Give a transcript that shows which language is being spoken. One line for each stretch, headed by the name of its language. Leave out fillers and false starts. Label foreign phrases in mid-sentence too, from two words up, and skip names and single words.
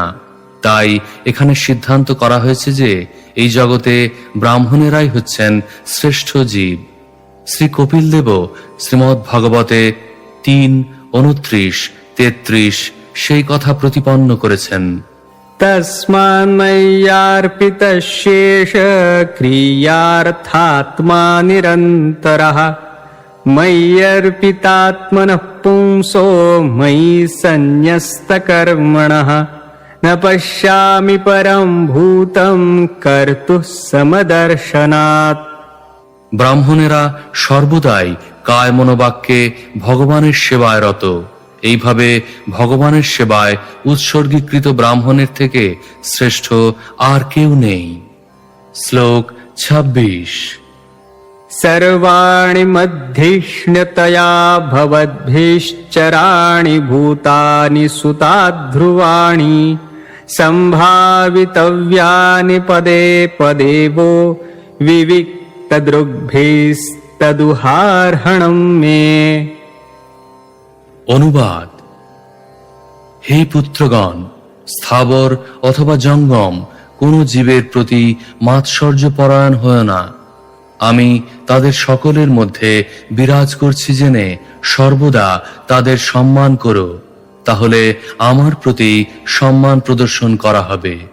Bangla: তাই এখানে সিদ্ধান্ত করা হয়েছে যে এই জগতে ব্রাহ্মণেরাই হচ্ছেন শ্রেষ্ঠ জীব। শ্রী কপিল দেব শ্রীমদ্ ভাগবতে 3:29-33 সেই কথা প্রতিপন্ন করেছেন।
Sanskrit: तस्मान्मय्यार्पितशेष क्रियार्थात्मा निरन्तरः मय्यर्पितात्मनः पुंसो मयि सन्न्यस्तकर्मणः न पश्यामि परं भूतं कर्तुः समदर्शनात्।
Bangla: ব্রাহ্মণেরা সর্বদাই কায় মনোবাক্যে ভগবানের সেবায় রত। এইভাবে ভগবানের সেবায় উৎসর্গীকৃত ব্রাহ্মণের থেকে শ্রেষ্ঠ আর কেউ নেই। শ্লোক 26।
Sanskrit: सर्वाणि मध्यिष्ण्यतया भवद्भिश्चराणि भूतानि सुताध्रुवाणि सम्भावितव्यानि पदे पदे वो विविक्तदृग्भिस्तदुहार्हणं मे।
Bangla: অনুবাদ: হে পুত্রগণ, স্থাবর অথবা জঙ্গম কোন জীবের প্রতি মাৎসর্য পরায়ণ হয় না। আমি তাদের সকলের মধ্যে বিরাজ করছি জেনে সর্বদা তাদের সম্মান করো, তাহলে আমার প্রতি সম্মান প্রদর্শন করা হবে।